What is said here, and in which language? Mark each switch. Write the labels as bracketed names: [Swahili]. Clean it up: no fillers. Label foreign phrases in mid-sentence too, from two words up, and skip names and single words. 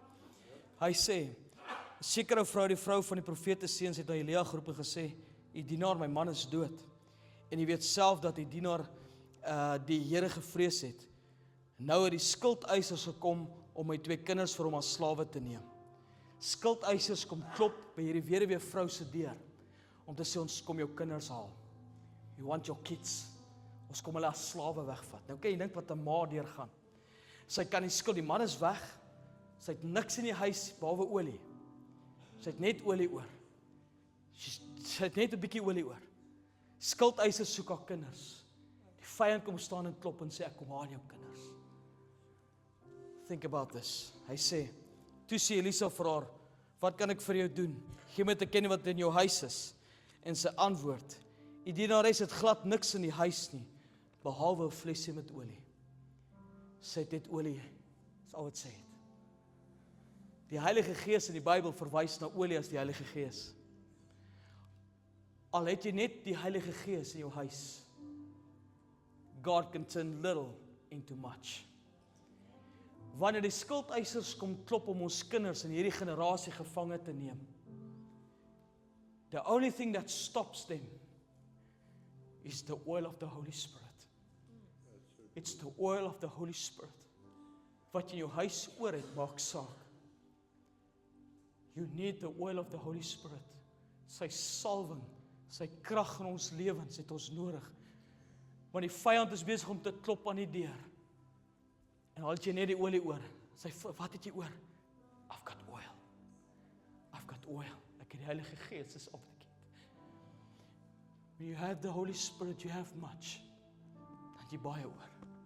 [Afrikaans] Hy sê, 'n sekere vrou, die vrou van die profete seuns, het na Elia geroep en gesê, "Die dienaar, my man is dood. En jy weet self dat die dienaar die Here gevrees het. Nou het die skuldeisers gekom om my 2 kinders vir hom as slawe te neem." Skuldeisers kom klop by hierdie weduwee vrou se deur om te sê, ons kom jou kinders haal. [English] You want your kids. [Afrikaans] Ons kom hulle as slawe wegvat. Nou kan jy dink wat 'n ma deurgaan. Sy kan nie skuld, die man is weg. Sy het niks in die huis behalwe olie. Sy het net olie oor. Sy het net 'n bietjie olie oor. Skuldeisers soek haar kinders. Die vyand kom staan en klop en sê, ek kom haal jou kinders. [English] Think about this. [Afrikaans] Hy sê, toe sê Elisa vir haar, wat kan ek vir jou doen? Gee my te ken wat in jou huis is. En sy antwoord, die dienares het glad niks in die huis nie, behalwe 'n flesie met olie. Sy het net olie, dis al wat sy het. Die Heilige Gees in die Bybel verwys na olie as die Heilige Gees. Al het jy net die Heilige Gees in jou huis, [English] God can turn little into much. [Afrikaans] Wanneer die skuldeisers kom klop om ons kinders in hierdie generasie gevange te neem, [English] the only thing that stops them is the oil of the Holy Spirit. It's the oil of the Holy Spirit. [Afrikaans] Wat jy in jou huis oor het, maak saak. [English] You need the oil of the Holy Spirit. [Afrikaans] Sy salwing, sy krag in ons lewens het ons nodig. Want die vyand is besig om te klop aan die deur. En al het jy net die olie oor. Sy, wat het jy oor? [English] I've got oil. I've got oil. [Afrikaans] Ek het die Heilige Gees is op die kind. [English] When you have the Holy Spirit, you have much. [Afrikaans] Dan jy baie oor.